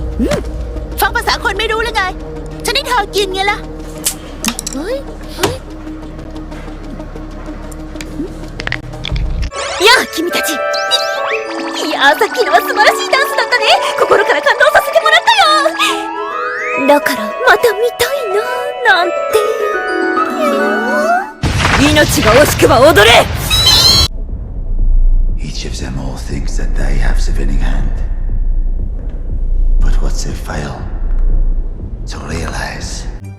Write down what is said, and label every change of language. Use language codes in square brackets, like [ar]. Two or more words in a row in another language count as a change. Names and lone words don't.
[th] ฟังภาษาคนไม่รู้เลยไงฉันให้เธอกินไงล่ะเฮ้ย [ja] やあ君たち。いやさっきのは素晴らしいダンスだったね。心から感動させてもらったよ。だからまた見たいななんて。命が惜しくば踊れ。 [en] Each of them all thinks that they have the winning hand. But what they fail to realize